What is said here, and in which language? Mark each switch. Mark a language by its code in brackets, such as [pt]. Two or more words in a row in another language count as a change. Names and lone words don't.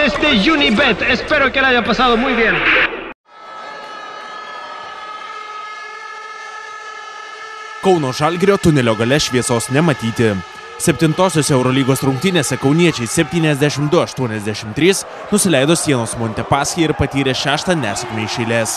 [es] de Unibet. Espero que la haya pasado muy bien. [lt] Kauno Žalgirio tunelio gale šviesos nematyti. 7-osios Eurolygos rungtynėse kauniečiai 72-83 nusileido Sienos Montepaschi ir patyrė 6. nesėkmę iš eilės.